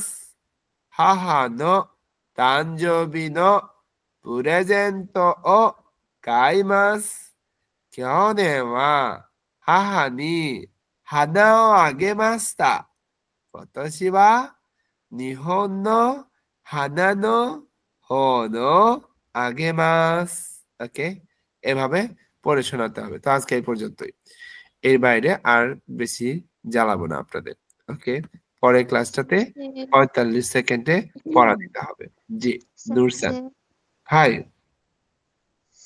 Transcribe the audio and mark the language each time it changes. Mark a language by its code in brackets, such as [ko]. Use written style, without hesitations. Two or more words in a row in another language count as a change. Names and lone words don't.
[ja] 母の誕生日のプレゼントを買います。去年は母に花をあげました。私は日本の花の方のあげます。 [bn] ওকে এভাবে পড়ে শোনাতে হবে তো আজকে এই পর্যন্তই এর বাইরে আর বেশি জ্বালাবো না আপনাদের ওকে পরের ক্লাসটাতে 45 সেকেন্ডে পড়া দিতে হবে জি নূরসান হাই